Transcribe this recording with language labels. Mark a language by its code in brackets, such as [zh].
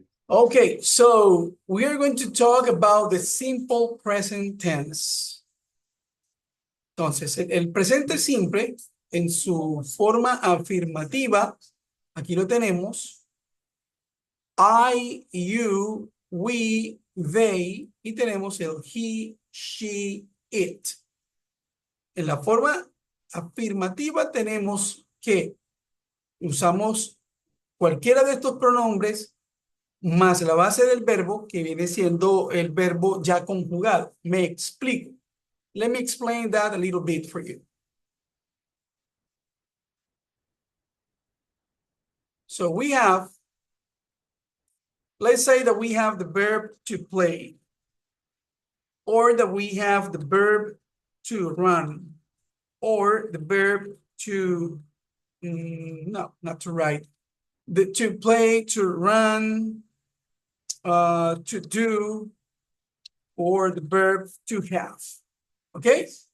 [en] Okay, so we are going to talk about the simple present tense. [es] Entonces, el presente simple en su forma afirmativa, aquí lo tenemos, [en] I, you, we, they, [es] y tenemos el [en] he, she, it. [es] En la forma afirmativa tenemos que usamos cualquiera de estos pronombres más la base del verbo, que viene siendo el verbo ya conjugado. Me explico. [en] Let me explain that a little bit for you. So we have, let's say that we have the verb to play, or that we have the verb to run, or the verb to, no, not to write, to play, to run, to do, or the verb to have. Okay?